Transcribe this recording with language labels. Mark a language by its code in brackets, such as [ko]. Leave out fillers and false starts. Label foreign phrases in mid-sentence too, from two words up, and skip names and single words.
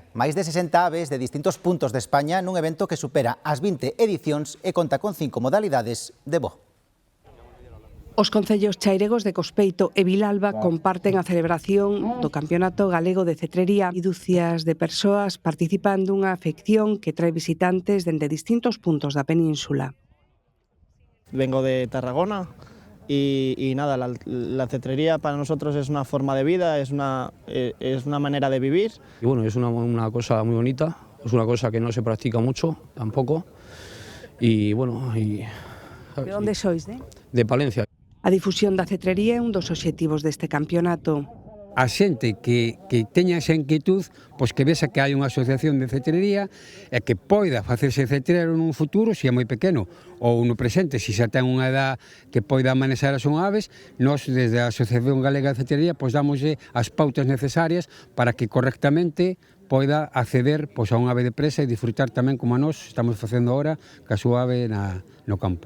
[gl] Máis de 60 aves de distintos puntos de España nun evento que supera as 20 edicións e conta con 5 modalidades de voo. Os concellos chairegos de Cospeito e Vilalba comparten a celebración do Campeonato Galego de Cetrería e dúcias de persoas participan dunha afección que trae visitantes dende distintos puntos da península. [es] Vengo de Tarragona y nada, la cetrería para nosotros es una forma de vida, es una manera de vivir. Y bueno, es una cosa muy bonita, es una cosa que no se practica mucho tampoco. Y bueno, ¿De dónde sois, De Palencia. [gl] A difusión da cetrería é un dos obxectivos deste campeonato. A xente que teña esa inquietud, pois que vexa que hai unha asociación de cetrería e que poida facerse cetrero nun futuro, se é moi pequeno, ou no presente, se xa ten unha edad que poida manexar as son aves, nós, desde a Asociación Galega de Cetrería, pois damoslle as pautas necesarias para que correctamente poida acceder pois, a unha ave de presa e disfrutar tamén, como a nós estamos facendo agora, ca súa ave no campo.